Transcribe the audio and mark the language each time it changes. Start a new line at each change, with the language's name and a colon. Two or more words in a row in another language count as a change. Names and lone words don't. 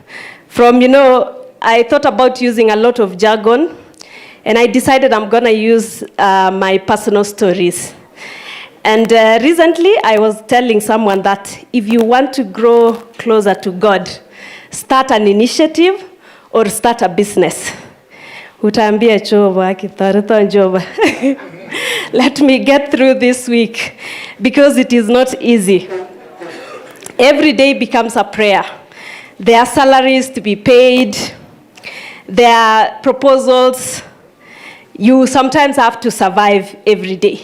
English: I thought about using a lot of jargon, and I decided I'm gonna use my personal stories. And recently, I was telling someone that if you want to grow closer to God, start an initiative or start a business.
Swahili: Utaambia chova, kitarito njova.
English: Let me get through this week, because it is not easy. Every day becomes a prayer. There are salaries to be paid. There are proposals. You sometimes have to survive every day.